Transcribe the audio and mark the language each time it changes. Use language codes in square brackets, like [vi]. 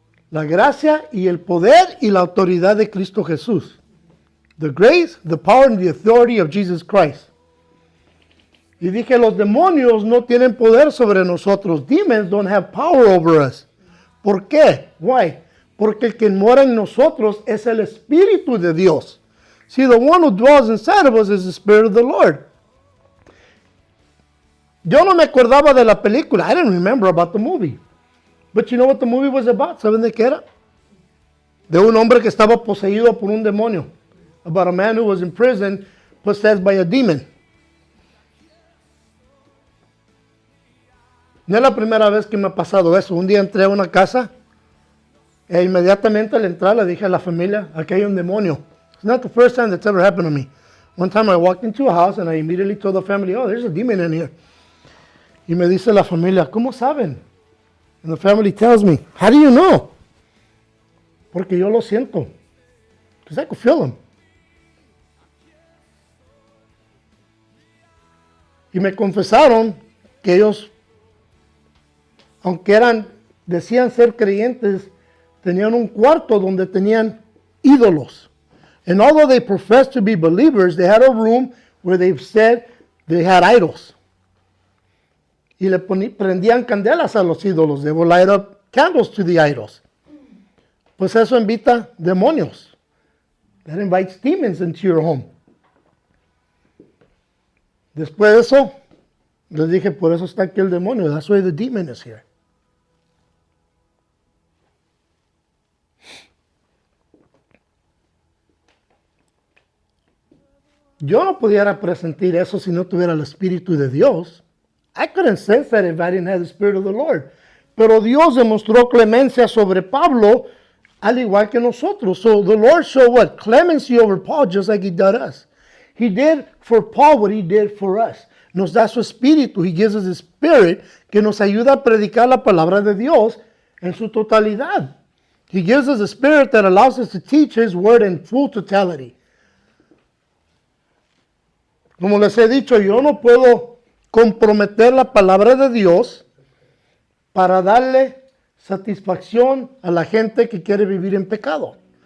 [es] La gracia y el poder y la autoridad de Cristo Jesús. [en] The grace, the power and the authority of Jesus Christ. [es] Y dije, los demonios no tienen poder sobre nosotros. [en] Demons don't have power over us. [es] ¿Por qué? [en] Why? [es] Porque el que mora en nosotros es el Espíritu de Dios. [en] See, the one who dwells inside of us is the Spirit of the Lord. [es] Yo no me acordaba de la película. [en] I didn't remember about the movie. But you know what the movie was about? [es] ¿Saben de qué era? De un hombre que estaba poseído por un demonio. [en] About a man who was in prison possessed by a demon. [es] No es la primera vez que me ha pasado eso. Un día entré a una casa e inmediatamente al entrar le dije a la familia, aquí hay un demonio. [en] It's not the first time that's ever happened to me. One time I walked into a house and I immediately told the family, oh, there's a demon in here. [es] Y me dice la familia, ¿cómo saben? [en] And the family tells me, how do you know? [es] Porque yo lo siento. [en] Because I could feel him. [es] Y me confesaron que ellos, aunque decían ser creyentes, tenían un cuarto donde tenían ídolos. [en] And although they professed to be believers, they had a room where they said they had idols. [es] Y le prendían candelas a los ídolos. [en] They would light up candles to the idols. [es] Pues eso invita demonios. [en] That invites demons into your home. [es] Después de eso, les dije, por eso está aquí el demonio. [en] That's why the demon is here. [es] Yo no pudiera presentir eso si no tuviera el Espíritu de Dios. [en] I couldn't sense that if I didn't have the Spirit of the Lord. [es] Pero Dios demostró clemencia sobre Pablo, al igual que nosotros. [en] So the Lord showed what? Clemency over Paul, just like he did us. He did for Paul what he did for us. [es] Nos da su Espíritu. [en] He gives us the Spirit [es] que nos ayuda a predicar la palabra de Dios en su totalidad. [en] He gives us a Spirit that allows us to teach His Word in full totality. [es] Como les he dicho, yo no puedo comprometer la palabra de Dios para darle satisfacción a la gente que quiere vivir en pecado.